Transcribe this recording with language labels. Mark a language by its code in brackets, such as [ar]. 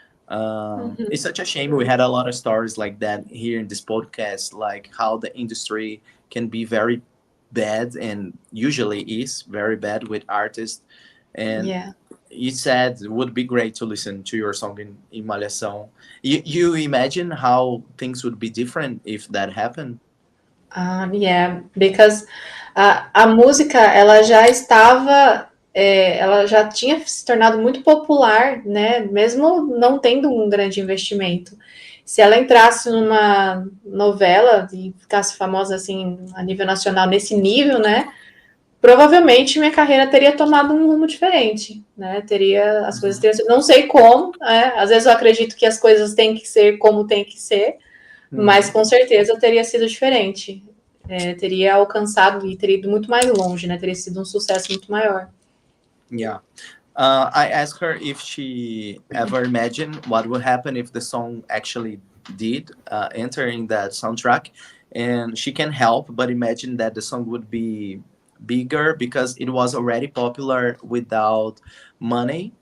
[en] It's such a shame. We had a lot of stories like that here in this podcast, like how the industry can be very bad, and usually is very bad with artists. And Yeah. you said it would be great to listen to your song in Malhação. You imagine how things would be different if that happened? Yeah, because [pt] a música ela já estava, ela já tinha se tornado muito popular, né? Mesmo não tendo um grande investimento. Se ela entrasse numa novela e ficasse famosa assim a nível nacional nesse nível, né? Provavelmente minha carreira teria tomado um rumo diferente, né? As coisas teriam sido, não sei como, né? Às vezes eu acredito que as coisas têm que ser como tem que ser, mas Mhm. com certeza teria sido diferente. Teria alcançado e teria ido muito mais longe, né? Teria sido um sucesso muito maior. [en] Yeah. I asked her if she ever imagined what would happen if the song actually did enter in that soundtrack. And she can help but imagine that the song would be bigger because it was already popular without money.